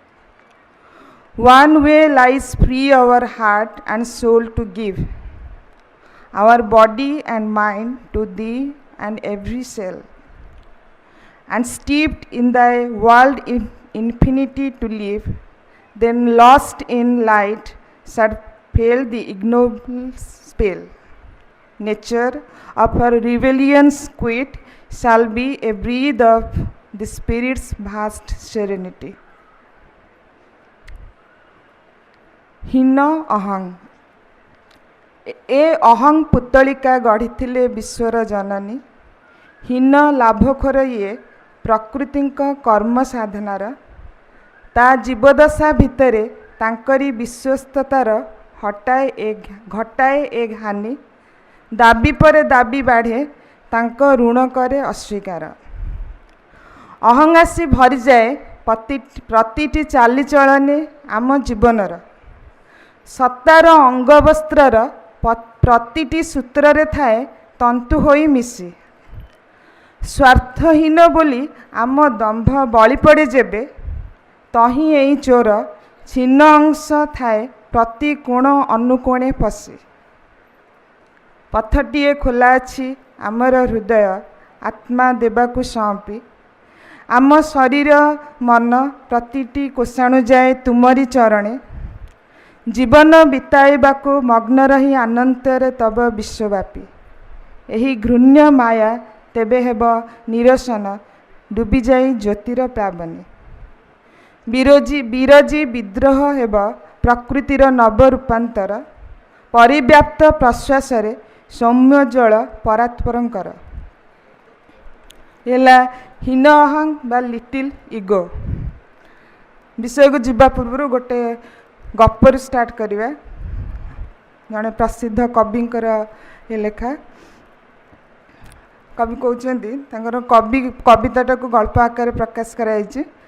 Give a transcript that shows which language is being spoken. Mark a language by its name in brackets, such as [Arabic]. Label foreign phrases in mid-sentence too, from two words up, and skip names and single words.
[English] One way lies free our heart and soul to give, our body and mind to thee and every cell, and steeped in thy world infinity to live, then lost in light shall fail the ignoble spell. Nature of her rebellion's quit shall be a breath of the spirit's vast serenity. [Odia] ହୀନ ଅହଂ। ଏ ଅହଂ ପୁତ୍ତଳିକା ଗଢ଼ି ବିଶ୍ୱର ଜନନୀ, ହୀନ ଲାଭଖୋର ଯେ ପ୍ରକୃତି କର୍ମ ସାଧନାର, ତା ଜୀବଦଶା ଭିତରେ ତାଙ୍କରି ବିଶ୍ୱସ୍ତତାର ଘଟାଏ ଏକ ହାନି, ଦାବି ପରେ ଦାବି ବଢ଼େ ତାଙ୍କୁ ଋଣ କରେ ଅସ୍ୱୀକାର। ଅହଂଆସି ଭରି ଯାଏ ପ୍ରତିଟି ଚାଲିଚଳନେ ଆମ ଜୀବନର, ସତ୍ତାର ଅଙ୍ଗବସ୍ତ୍ରର ପ୍ରତିଟି ସୂତ୍ର ଥାଏ ତନ୍ତୁ ହୋଇ ମିଶି। ସ୍ୱାର୍ଥହୀନ ବୋଲି ଆମ ଦମ୍ଭ ବଳି ପଡ଼େ ଯେବେ, ତହିଁ ଏଇ ଚୋର ଛିନ୍ନ ଅଂଶ ଥାଏ ପ୍ରତି କୋଣ ଅନୁକୋଣେ ପଶି। ପଥଟିଏ ଖୋଲା ଅଛି ଆମର ହୃଦୟ ଆତ୍ମା ଦେବାକୁ ସଁପି, ଆମ ଶରୀର ମନ ପ୍ରତିଟି କୋଷାଣୁ ଯାଏ ତୁମରି ଚରଣେ, ଜୀବନ ବିତାଇବାକୁ ମଗ୍ନ ରହି ଆନନ୍ଦରେ ତବ ବିଶ୍ୱବ୍ୟାପୀ। ଏହି ଘୃଣ୍ୟ ମାୟା ତେବେ ହେବ ନିରସନ, ବୁଡ଼ି ଯାଇ ଜ୍ୟୋତିର ପ୍ଳାବନୀ। ବିରଜି ବିଦ୍ରୋହ ହେବ ପ୍ରକୃତିର ନବ ରୂପାନ୍ତର, ପରିବ୍ୟାପ୍ତ ପ୍ରଶ୍ୱାସରେ ସୌମ୍ୟ ଜଳ ପରାତ୍ପରଙ୍କର। ଏଇଲା ହୀନ ଅହଂ ବା [English] little ego [Odia] ବିଷୟ କୁ ଯିବା ପୂର୍ବ ଗୋଟେ ଗପର ଷ୍ଟାର୍ଟ କରିବା। ଜଡ଼େ ପ୍ରସିଦ୍ଧ କବିଙ୍କର ଏ ଲେଖା। କବି କହନ୍ତେ କବିତାଟା କୁ ଗଳ୍ପ ଆକାର ପ୍ରକାଶ କରାଇ।